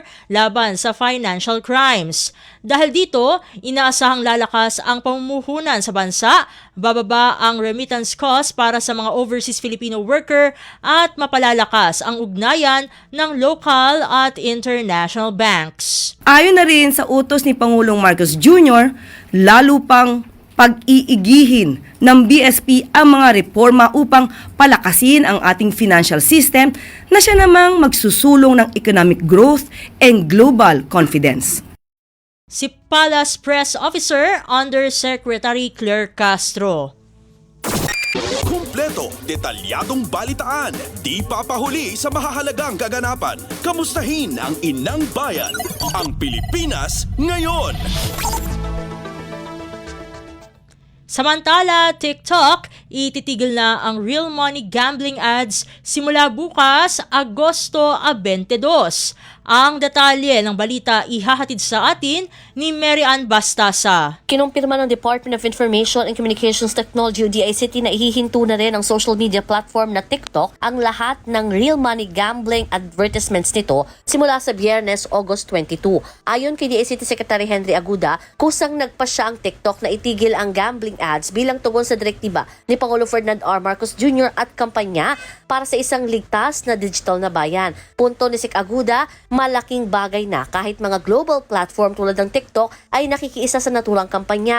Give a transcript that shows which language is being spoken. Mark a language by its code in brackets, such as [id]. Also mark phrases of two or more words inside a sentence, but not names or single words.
[tl] laban sa [en] financial crimes. [tl] Dahil dito, inaasahang lalakas ang pamumuhunan sa bansa, bababa ang [en] remittance cost [tl] para sa mga [en] overseas Filipino worker [tl] at mapalalakas ang ugnayan ng local at [en] international banks. [tl] Ayon na rin sa utos ni Pangulong Marcos Jr., lalo pang pag-iigihin ng BSP ang mga reforma upang palakasin ang ating [en] financial system [tl] na siya namang magsusulong ng [en] economic growth and global confidence. [tl] Si [en] Palace Press Officer Undersecretary [tl] Claire Castro. Kumpleto, detalyadong balitaan, di papahuli sa mahahalagang kaganapan. Kamustahin ang inang bayan, ang Pilipinas ngayon. Samantala, TikTok, ititigil na ang [en] real money gambling ads [tl] simula bukas, Agosto 22. Ang detalye ng balita ihahatid sa atin ni Mary Ann Bastasa. Kinumpirma ng Department of Information and Communications Technology o DICT na ihihinto na rin ang [en] social media platform [tl] na TikTok ang lahat ng [en] real money gambling advertisements [tl] nito simula sa Biyernes, August 22. Ayon kay DICT Secretary Henry Aguda, kusang nagpasya ang TikTok na itigil ang [en] gambling ads [tl] bilang tugon sa direktiba ni Pangulo Ferdinand R. Marcos Jr. at kampanya para sa isang ligtas na digital na bayan. Punto ni Sec Aguda, malaking bagay na kahit mga [en] global platform [tl] tulad ng TikTok ay nakikiisa sa naturang kampanya.